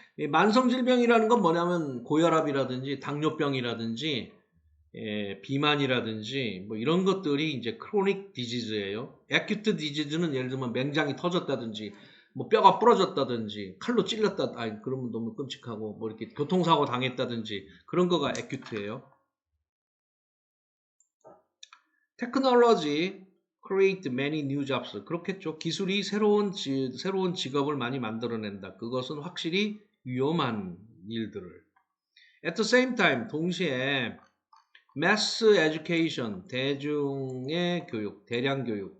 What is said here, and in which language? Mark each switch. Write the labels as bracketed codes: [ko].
[ko] 만성질병이라는 건 뭐냐면 고혈압이라든지 당뇨병이라든지 비만이라든지 뭐 이런 것들이 이제 크로닉 디지즈예요. 액큐트 디지즈는 예를 들면 맹장이 터졌다든지 뭐 뼈가 부러졌다든지 칼로 찔렸다, 아니 그러면 너무 끔찍하고 뭐 이렇게 교통사고 당했다든지 그런 거가 액큐트예요. [en] 테크놀로지 create many new jobs. [ko] 그렇겠죠. 기술이 새로운 직업을 많이 만들어낸다. 그것은 확실히 위험한 일들을. [en] At the same time, [ko] 동시에 [en] mass education, [ko] 대중의 교육, 대량 교육.